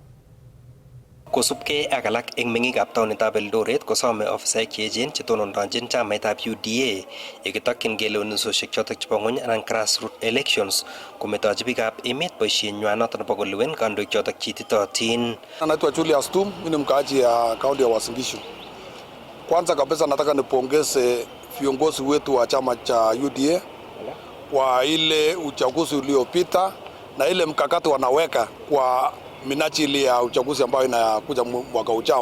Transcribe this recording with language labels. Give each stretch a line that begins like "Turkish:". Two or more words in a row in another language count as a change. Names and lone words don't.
Kalenjin: Kosubkei ak alak eng meng'ikab taonitab Eldoret kosome ofisaek cheechen chetonondochin chamaitab UDA yekitokyin kelewenisiosiek chotok chebo ng'ony anan
English: grassroots elections
Kalenjin: kometochi biikab emet boisienywa noto nebo kolewen kandoik chotok chititotin.
Swahili: Naitwa Julius Tum, mimi ni mkaaji ya kaunti ya Uasin Gishu. Kwanza kabisa nataka nipongeze viongozi wetu wa chama cha UDA kwa ile uchaguzi uliopita na ile mkakati wanaweka kwa minajili ya uchaguzi ambayo inakuja mwaka ujao.